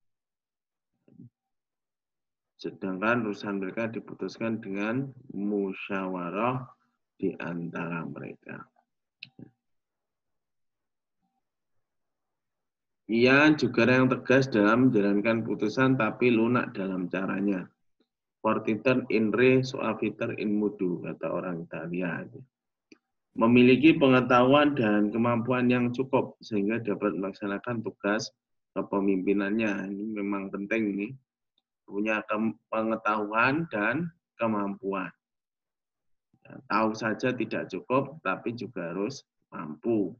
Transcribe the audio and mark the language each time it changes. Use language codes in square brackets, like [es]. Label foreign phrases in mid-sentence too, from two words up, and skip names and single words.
[id] Sedangkan urusan mereka diputuskan dengan musyawarah di antara mereka. Ia juga yang tegas dalam menjalankan putusan tapi lunak dalam caranya. [la] Fortiter in re suaviter in modo, [id] kata orang Italia. Memiliki pengetahuan dan kemampuan yang cukup sehingga dapat melaksanakan tugas kepemimpinannya. Ini memang penting nih. Punya pengetahuan dan kemampuan. Tahu saja tidak cukup, tapi juga harus mampu.